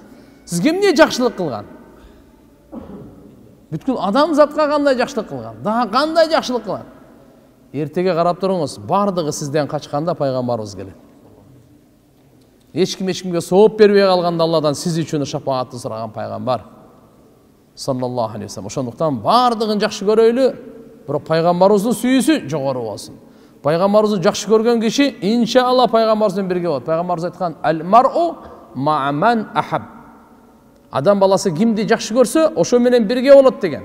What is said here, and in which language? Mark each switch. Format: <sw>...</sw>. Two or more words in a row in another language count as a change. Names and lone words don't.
<ky>Сизге эмне жакшылык кылган? Бүткүл адам затка кандай жакшылык кылган? Дагы кандай жакшылык кылган? Эртеге карап туруңуз, бардыгы сизден качканда пайгамбарыбыз келет. Эчкимге сооп бербей калганда Алладан сиз үчүн шафаатты сураган пайгамбар</ky> <ar>صلى الله عليه وسلم.</ar> <ky>Ошондуктан бардыгын жакшы көрөйлү, бирок пайгамбарыбыздын сүйүүсү жогору болсун. Пайгамбарыбызды жакшы көргөн киши иншалла пайгамбарыбыз менен бирге болот. Пайгамбарыбыз айткан:</ky> <ar>"المرء مع من أحب."</ar> <ky>Адам баласы кимди жакшы көрсө, ошо менен бирге болот деген.</ky>